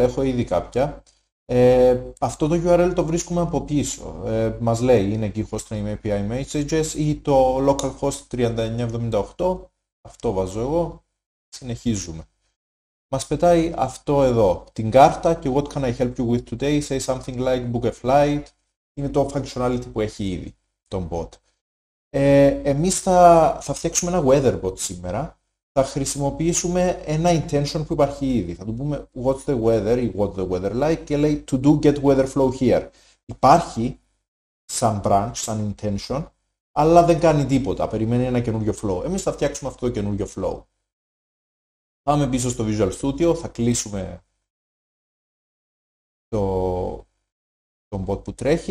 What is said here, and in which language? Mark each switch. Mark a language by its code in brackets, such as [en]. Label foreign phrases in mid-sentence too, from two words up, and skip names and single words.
[el] Έχω ήδη κάποια. Αυτό το URL το βρίσκουμε από πίσω. Μας λέει είναι εκεί [en] hostname API messages [el] ή το localhost 3978. Αυτό βάζω εγώ. Συνεχίζουμε. Μας πετάει αυτό εδώ, την κάρτα και [en] what can I help you with today, say something like book a flight. [el] Είναι το functionality που έχει ήδη τον bot. Εμείς θα φτιάξουμε ένα [en] weather bot [el] σήμερα. Θα χρησιμοποιήσουμε ένα intention που υπάρχει ήδη. Θα του πούμε [en] what's the weather [el] ή [en] what the weather like [el] και λέει [en] to do get weather flow here. [el] Υπάρχει σαν branch, σαν intention, αλλά δεν κάνει τίποτα. Περιμένει ένα καινούριο flow. Εμείς θα φτιάξουμε αυτό το καινούριο flow. Πάμε πίσω στο Visual Studio, θα κλείσουμε τον bot που τρέχει.